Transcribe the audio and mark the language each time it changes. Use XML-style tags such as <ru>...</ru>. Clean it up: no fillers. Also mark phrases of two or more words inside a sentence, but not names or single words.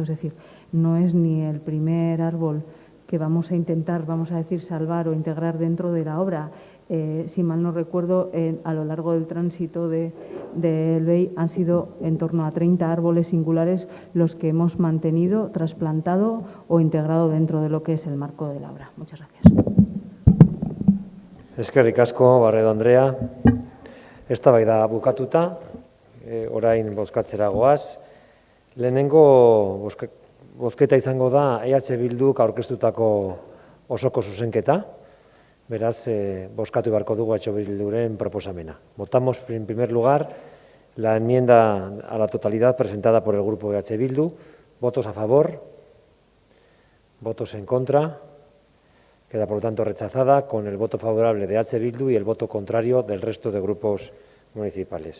<es>Es decir, no es ni el primer árbol que vamos a intentar, vamos a decir, salvar o integrar dentro de la obra. Si mal no recuerdo, a lo largo del tránsito del BEI han sido en torno a 30 árboles singulares los que hemos mantenido, trasplantado o integrado dentro de lo que es el marco de la obra. Muchas gracias.</es> <eu>Eskerrik asko, Barredo Andrea. Eztabaida bukatuta, orain bozkatzera goaz. Lehenengo bozketa izango da EH Bilduk aurkeztutako osoko zuzenketa. Beraz, bozkatu beharko dugu EH Bilduren proposamena.</eu> <es>Votamos en primer lugar la enmienda a la totalidad presentada por el grupo EH Bildu. Votos a favor, votos en contra. Queda, por lo tanto, rechazada con el voto favorable de EH Bildu y el voto contrario del resto de grupos municipales.</es>